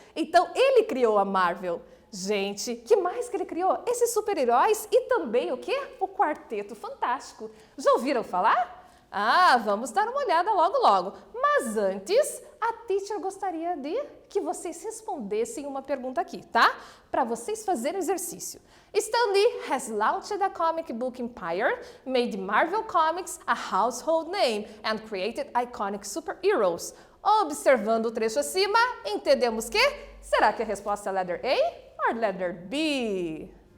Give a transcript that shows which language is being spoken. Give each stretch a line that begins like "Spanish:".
Portuguese: Então, ele criou a Marvel. Gente, que mais que ele criou? Esses super-heróis e também o quê? O Quarteto Fantástico. Já ouviram falar? Ah, vamos dar uma olhada logo, logo. Mas antes, a teacher gostaria de que vocês respondessem uma pergunta aqui, tá? Para vocês fazerem exercício.
English: Stan Lee has launched a comic book empire, made Marvel Comics a household name, and created iconic superheroes.
Portuguese: Observando o trecho acima, entendemos que? Será que a resposta é letter A ou letter B?